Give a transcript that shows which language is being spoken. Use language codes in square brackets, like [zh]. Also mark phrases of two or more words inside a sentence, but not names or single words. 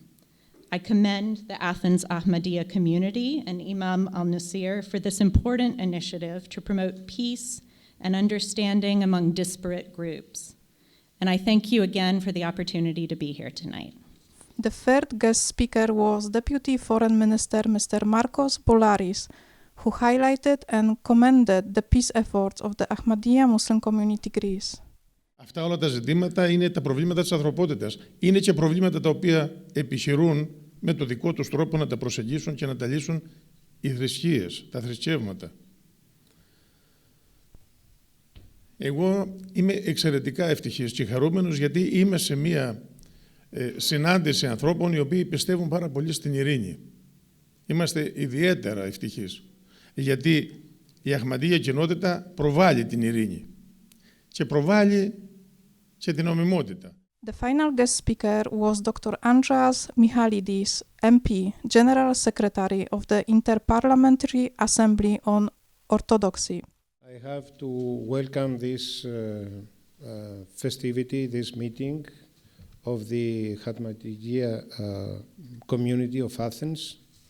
[en] I commend the Athens Ahmadiyya community and Imam al-Nasir for this important initiative to promote peace and understanding among disparate groups. And I thank you again for the opportunity to be here tonight. The third guest speaker was Deputy Foreign Minister Mr. Marcos Bolaris, who highlighted and commended the peace efforts of the Ahmadiyya Muslim Community Greece. [el] Αυτά όλα τα ζητήματα είναι τα προβλήματα της ανθρωπότητας. Είναι και προβλήματα τα οποία επιχειρούν με το δικό τους τρόπο να τα προσεγγίσουν και να τα λύσουν οι θρησκείες, τα θρησκεύματα. Εγώ είμαι εξαιρετικά ευτυχής και χαρούμενος γιατί είμαι σε μία συνάντηση ανθρώπων οι οποίοι πιστεύουν πάρα πολύ στην ειρήνη. Είμαστε ιδιαίτερα ευτυχείς γιατί η Ahmadiyya κοινότητα προβάλλει την ειρήνη και προβάλλει και την νομιμότητα. [en] The final guest speaker was Dr. Andreas Michalidis, MP, General Secretary of the Interparliamentary Assembly on Orthodoxy. I have to welcome this festivity, this meeting of the Ahmadiyya community of Athens.